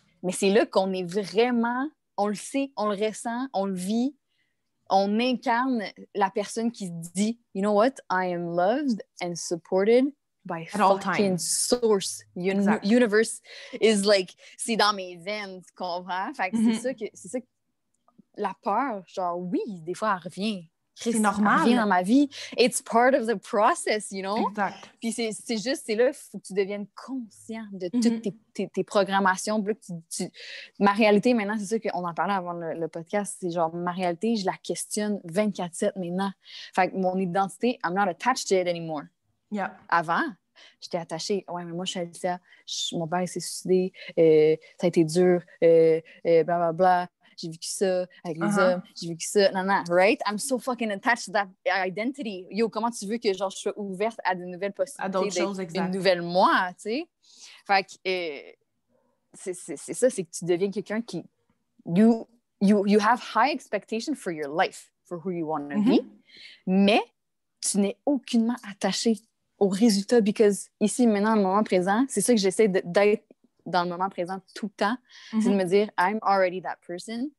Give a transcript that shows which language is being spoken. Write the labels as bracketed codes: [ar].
[fr] Mais c'est là qu'on est vraiment, on le sait, on le ressent, on le vit, on incarne la personne qui se dit, [en] you know what, I am loved and supported by fucking source. Universe is like, [fr] c'est dans mes veines, tu comprends? Fait que c'est ça que la peur, genre, oui, des fois, elle revient. C'est normal. Elle revient dans ma vie. [en] It's part of the process, you know? [fr] Exact. Puis c'est là, il faut que tu deviennes conscient de toutes tes programmations. Ma réalité, maintenant, c'est ça qu'on en parlait avant le podcast, c'est genre, ma réalité, je la questionne 24/7 maintenant. Fait que mon identité, [en] I'm not attached to it anymore. Yeah. [fr] Avant, j'étais attachée. Ouais, mais moi, je suis Alicia. Mon père s'est suicidé. Ça a été dur. Blablabla. Bla. J'ai vécu ça avec les hommes, j'ai vécu ça, right? [en] I'm so fucking attached to that identity. [fr] Yo, comment tu veux que genre, je sois ouverte à de nouvelles possibilités, à d'autres choses, exact. Une nouvelle moi, tu sais? Fait que c'est ça, c'est que tu deviens quelqu'un qui... [en] You have high expectations for your life, for who you want to be, [fr] mais tu n'es aucunement attaché aux résultats, [en] because [fr] ici, maintenant, dans le moment présent, c'est ça que j'essaie d'être dans le moment présent tout le temps, c'est de me dire [en] I'm already that person.